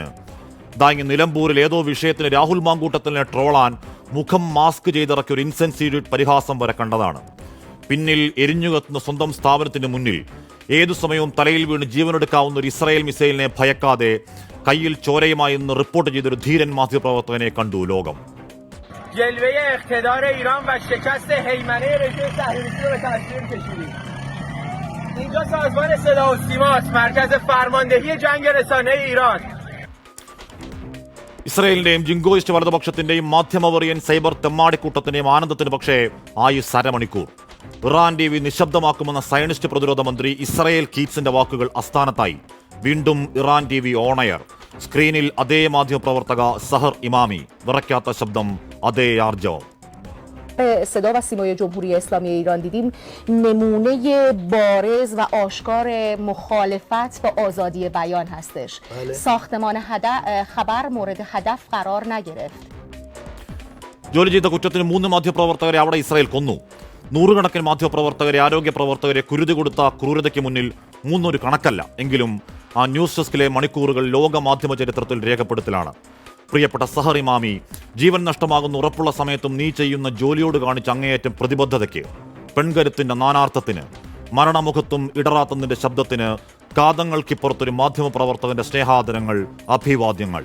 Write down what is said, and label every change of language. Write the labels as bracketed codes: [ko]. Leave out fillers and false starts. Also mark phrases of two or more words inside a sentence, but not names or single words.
[ml] ഇതാങ്ങി നിലമ്പൂരിൽ ഏതോ വിഷയത്തിന് രാഹുൽ മാങ്കൂട്ടത്തിനെ ട്രോളാൻ മുഖം മാസ്ക് ചെയ്തിറക്കിയ ഒരു ഇൻസെൻസിറ്റീവ് പരിഹാസം വരെ കണ്ടതാണ്. പിന്നിൽ എരിഞ്ഞുകത്തുന്ന സ്വന്തം സ്ഥാപനത്തിന് മുന്നിൽ ഏതു സമയവും തലയിൽ വീണ് ജീവനെടുക്കാവുന്ന ഒരു ഇസ്രായേൽ മിസൈലിനെ ഭയക്കാതെ കയ്യിൽ ചോരയുമായി ഇന്ന് റിപ്പോർട്ട് ചെയ്തൊരു ധീരൻ മാധ്യമപ്രവർത്തകനെ കണ്ടു ലോകം. [fa] جلوه اقتدار ایران و شکست هیمنه رژیم صهیونیستی رو به تصویر کشیدیم. اینجا سازمان صدا و سیما است، مرکز فرماندهی جنگ رسانه ایران. [ml] ഇസ്രായേലിന്റെയും ജിങ്കോയിസ്റ്റ് വലതുപക്ഷത്തിന്റെയും മാധ്യമവറിയൻ സൈബർ തെമ്മാടിക്കൂട്ടത്തിന്റെയും ആനന്ദത്തിന് പക്ഷേ ആയുസ് അരമണിക്കൂർ. ഇറാൻ TV നിശബ്ദമാക്കുമെന്ന സയനിസ്റ്റ് പ്രതിരോധ മന്ത്രി ഇസ്രായേൽ കീറ്റ്സിന്റെ വാക്കുകൾ അസ്ഥാനത്തായി. വീണ്ടും ഇറാൻ TV ഓണയർ. സ്ക്രീനിൽ അതേ മാധ്യമപ്രവർത്തക സഹർ ഇമാമി. വിറയ്ക്കാത്ത ശബ്ദം, അതേ ആർജവം. [fa] صدا و سیمای جمهوری اسلامی ایران دیدیم نمونه بارز و آشکار مخالفت با آزادی بیان هستش. ساختمان خبر مورد هدف قرار نگرفت. [ml] ജോലി ചെയ്ത കുറ്റത്തിന് 3 മാധ്യമപ്രവർത്തകരെ അവിടെ ഇസ്രായേൽ കൊന്നു. നൂറുകണക്കിന് മാധ്യമപ്രവർത്തകരെ, ആരോഗ്യ പ്രവർത്തകരെ കുരുതി കൊടുത്ത ക്രൂരതയ്ക്ക് മുന്നിൽ 3 ഒരു കണക്കല്ല. എങ്കിലും ആ [en] news deskിലെ [ml] മണിക്കൂറുകൾ ലോക മാധ്യമ ചരിത്രത്തിൽ രേഖപ്പെടുത്തലാണ്. പ്രിയപ്പെട്ട സഹർ ഇമാമി, ജീവൻ നഷ്ടമാകുന്ന ഉറപ്പുള്ള സമയത്തും നീ ചെയ്യുന്ന ജോലിയോട് കാണിച്ച അങ്ങേയറ്റം പ്രതിബദ്ധതയ്ക്ക്, പെൺകരുത്തിന്റെ നാനാർത്ഥത്തിന്, മരണമുഖത്തും ഇടറാത്ത നിന്റെ ശബ്ദത്തിന്, കാതങ്ങൾക്കിപ്പുറത്തൊരു മാധ്യമ പ്രവർത്തകന്റെ സ്നേഹാദരങ്ങൾ, അഭിവാദ്യങ്ങൾ.